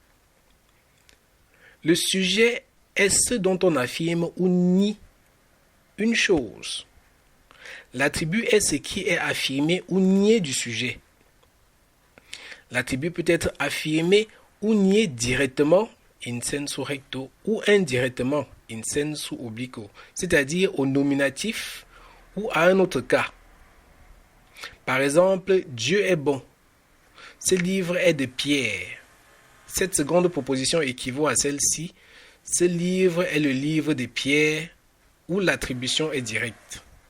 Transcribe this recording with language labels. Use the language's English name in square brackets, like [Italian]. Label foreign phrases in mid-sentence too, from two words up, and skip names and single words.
[French] Le sujet est ce dont on affirme ou nie une chose. L'attribut est ce qui est affirmé ou nié du sujet. L'attribut peut être affirmé ou nié directement, [Latin] in sensu recto, [French] ou indirectement, [Latin] in sensu obliquo, [French] c'est-à-dire au nominatif ou à un autre cas. Par exemple, Dieu est bon. Ce livre est de pierre. Cette seconde proposition équivaut à celle-ci. Ce livre est le livre de pierre, où l'attribution est directe.